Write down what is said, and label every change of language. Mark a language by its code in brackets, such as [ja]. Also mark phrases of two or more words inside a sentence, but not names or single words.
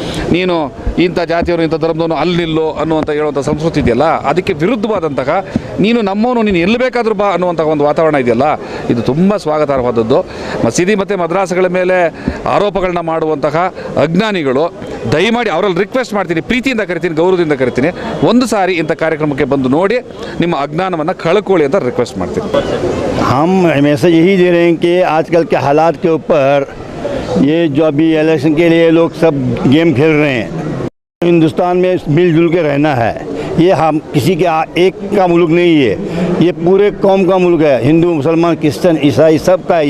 [kn] ನೀನು ಇಂಥ ಜಾತಿಯವರು ಇಂಥ ಧರ್ಮದವನು ಅಲ್ಲಿ ನಿಲ್ಲು ಅನ್ನುವಂಥ ಹೇಳುವಂಥ ಸಂಸ್ಕೃತಿ ಇದೆಯಲ್ಲ, ಅದಕ್ಕೆ ವಿರುದ್ಧವಾದಂತಹ ನೀನು ನಮ್ಮವನು, ನೀನು ಎಲ್ಲಿ ಬೇಕಾದರೂ ಬಾ ಅನ್ನುವಂಥ ಒಂದು ವಾತಾವರಣ ಇದೆಯಲ್ಲ, ಇದು ತುಂಬ ಸ್ವಾಗತಾರ್ಹವಾದದ್ದು. ಮಸೀದಿ ಮತ್ತು ಮದ್ರಾಸಗಳ ಮೇಲೆ ಆರೋಪಗಳನ್ನ ಮಾಡುವಂತಹ ಅಜ್ಞಾನಿಗಳು ದಯಮಾಡಿ ಅವರಲ್ಲಿ ರಿಕ್ವೆಸ್ಟ್ ಮಾಡ್ತೀನಿ, ಪ್ರೀತಿಯಿಂದ ಕರಿತೀನಿ, ಗೌರವದಿಂದ ಕರಿತೀನಿ, ಒಂದು ಸಾರಿ ಇಂಥ ಕಾರ್ಯಕ್ರಮಕ್ಕೆ ಬಂದು ನೋಡಿ ನಿಮ್ಮ ಅಜ್ಞಾನವನ್ನು ಕಳ್ಕೊಳ್ಳಿ ಅಂತ ರಿಕ್ವೆಸ್ಟ್ ಮಾಡ್ತೀನಿ. [hi] हम मैसेज यही दे रहे हैं कि आजकल के हालात के ऊपर ये जो अभी इलेक्शन के लिए लोग सब गेम खेल रहे हैं, हिंदुस्तान में मिलजुल के रहना है। ये हम किसी के एक का मुल्क नहीं है, ये पूरे कौम का मुल्क है, हिंदू मुसलमान क्रिश्चियन ईसाई सब का है।